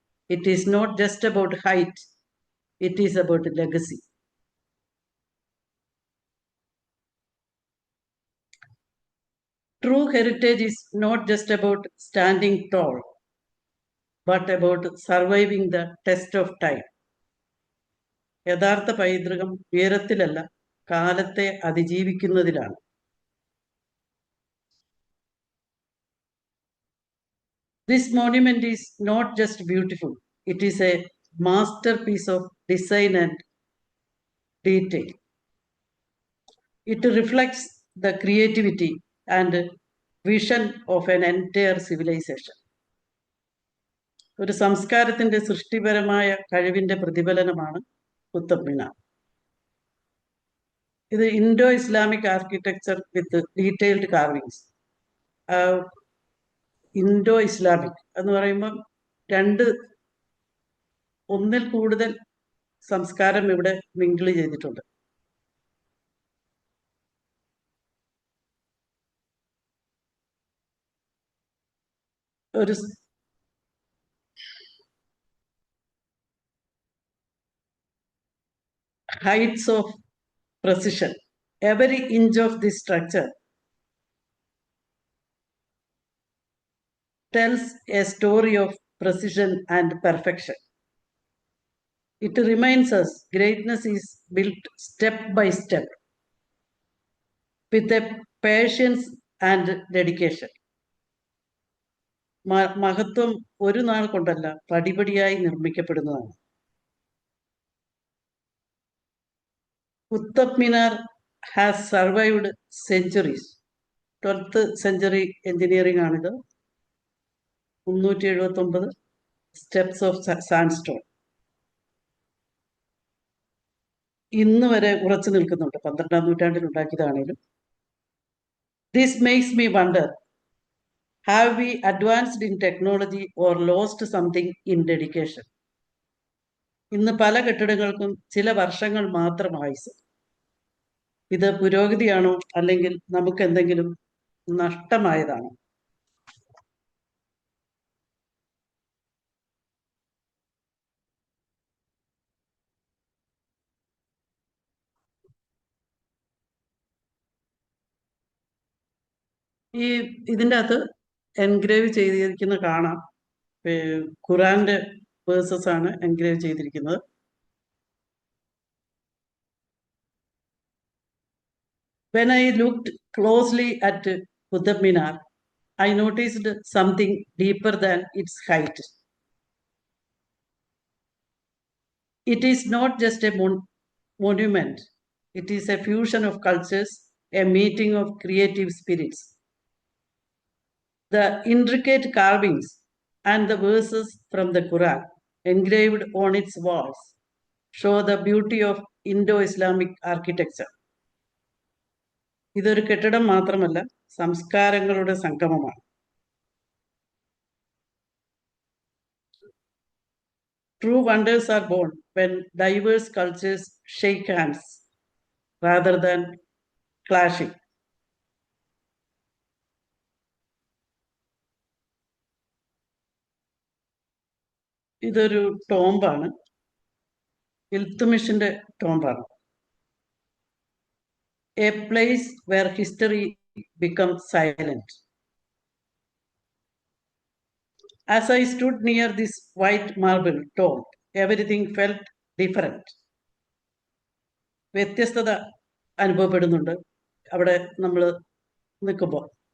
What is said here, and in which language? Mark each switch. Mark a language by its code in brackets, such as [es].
[en] It is not just about height, it is about legacy. True heritage is not just about standing tall, but about surviving the test of time. [ml] യഥാർത്ഥ പൈതൃകം ഉയരത്തിലല്ല, കാലത്തെ അതിജീവിക്കുന്നതിലാണ്. [en] This monument is not just beautiful, it is a masterpiece of design and detail. It reflects the creativity and vision of an entire civilization. [ml] ഒരു സംസ്കാരത്തിന്റെ സൃഷ്ടിപരമായ കഴിവിന്റെ പ്രതിഫലനമാണ് കുത്തബ് മിനാർ. [en] ഇത് Indo Islamic architecture with detailed carvings. [ml] Indo Islamic എന്ന് പറയുമ്പോൾ ഒന്നിൽ കൂടുതൽ സംസ്കാരം ഇവിടെ മിങ്കിൾ ചെയ്തിട്ടുണ്ട്. [en] ഒരു heights of precision. Every inch of this structure tells a story of precision and perfection. It reminds us greatness is built step by step with a patience and dedication. [ml] മഹത്വം ഒരു നാൾ കൊണ്ടല്ല, പടിപടിയായി നിർമ്മിക്കപ്പെടുന്നതാണ്. [en] Qutub Minar has survived centuries. 12th century engineering [ml] ആണിത്. [en] 379 steps of sandstone. [ml] ഇന്ന് വരെ ഉറച്ചു നിൽക്കുന്നുണ്ട്. 12ാം നൂറ്റാണ്ടിൽ ഉണ്ടാക്കിയതാണേലും. [en] This makes me wonder, have we advanced in technology or lost something in dedication? [ml] ഇന്ന് പല കെട്ടിടങ്ങൾക്കും ചില വർഷങ്ങൾ മാത്രം ആയുസ്. ഇത് പുരോഗതിയാണോ അല്ലെങ്കിൽ നമുക്ക് എന്തെങ്കിലും നഷ്ടമായതാണോ? ഇതിൻ്റെ അകത്ത് എൻഗ്രേവ് ചെയ്തിരിക്കുന്ന കാണാം. ഖുറാന്റെ വേഴ്സസ് ആണ് എൻഗ്രേവ് ചെയ്തിരിക്കുന്നത്. [en] When I looked closely at Qutb Minar, I noticed something deeper than its height. It is not just a monument, it is a fusion of cultures, a meeting of creative spirits. The intricate carvings and the verses from the Quran engraved on its walls show the beauty of Indo-Islamic architecture. [ml] ഇതൊരു കെട്ടിടം മാത്രമല്ല, സംസ്കാരങ്ങളുടെ സംഗമമാണ്. [en] True wonders are born when diverse cultures shake hands rather than clashing. [ml] ഇതൊരു ടോംബാണ്. ഇൽത്തുമിഷിന്റെ ടോംബാണ്. [en] A place where history becomes silent. As I stood near this white marble tomb, everything felt different. [ml] വ്യത്യസ്തത അനുഭവപ്പെടുന്നുണ്ട് അവിടെ നമ്മൾ നിൽക്കുമ്പോൾ.